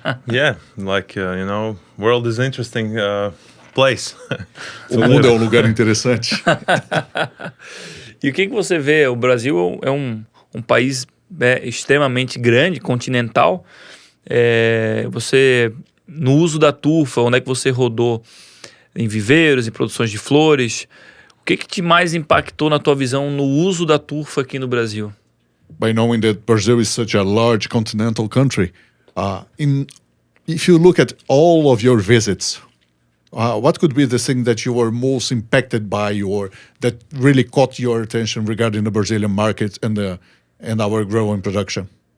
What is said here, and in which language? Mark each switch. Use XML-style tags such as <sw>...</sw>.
<en>Yeah, like world is interesting place.</en> <pt>O mundo é um lugar interessante. E o que você vê? O Brasil é um país extremamente grande, continental. Você, no uso da turfa, onde é que você rodou? Em viveiros, em produções de flores. O que te mais impactou na tua visão no uso da turfa aqui no Brasil?</pt> <en>By knowing that Brazil is such a large continental country, if you look at all of your visits, what could be the thing that you were most impacted by, or that really caught your attention regarding the Brazilian market and our growing production?</en>